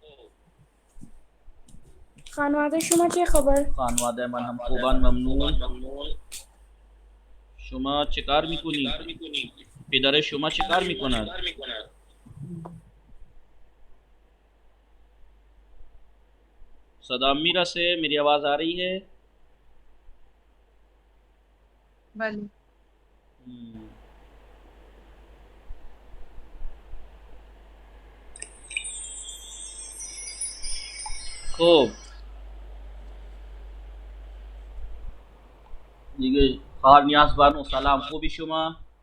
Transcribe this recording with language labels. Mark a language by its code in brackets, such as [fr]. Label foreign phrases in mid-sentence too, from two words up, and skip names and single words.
[fa] خانواده شما چه خبر؟ خانواده من هم خوبان ممنون. شما چه کار میکنی؟ پدر شما چه کار میکند؟ صدا میرسه؟ [hi] میری आवाज आ रही है؟ [fa] بله. خب دیگه خواهر نیاز بانو سلام خوبی شما؟